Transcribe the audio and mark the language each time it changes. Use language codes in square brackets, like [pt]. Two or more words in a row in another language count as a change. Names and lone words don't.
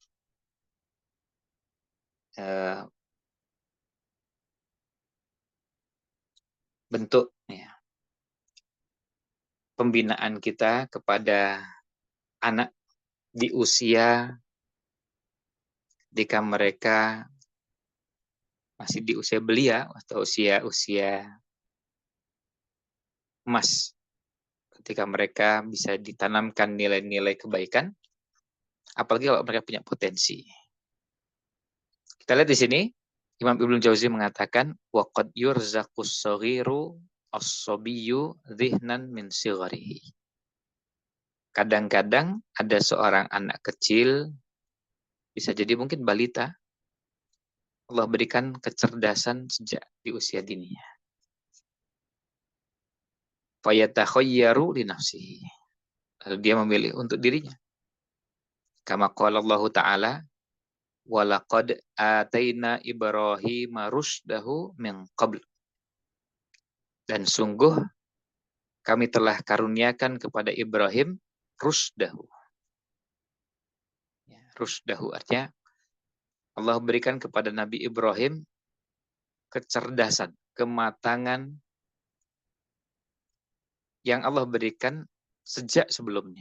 [id] bentuk pembinaan kita kepada anak di usia ketika mereka masih di usia belia atau usia emas, ketika mereka bisa ditanamkan nilai-nilai kebaikan, apalagi kalau mereka punya potensi. Kita lihat di sini, Imam Ibnu Jauzi mengatakan, [ar] وقد يرزق الصغير الصبي ذهنا من صغره. [id] Kadang-kadang ada seorang anak kecil, bisa jadi mungkin balita, Allah berikan kecerdasan sejak di usia dininya. [ar] فيتخير لنفسه. [id] Lalu dia memilih untuk dirinya. [ar] كما قال الله تعالى ولقد آتينا إبراهيم رشده من قبل. [id] Dan sungguh kami telah karuniakan kepada Ibrahim rusydahu. Ya, rusydahu artinya Allah berikan kepada Nabi Ibrahim kecerdasan, kematangan yang Allah berikan sejak sebelumnya.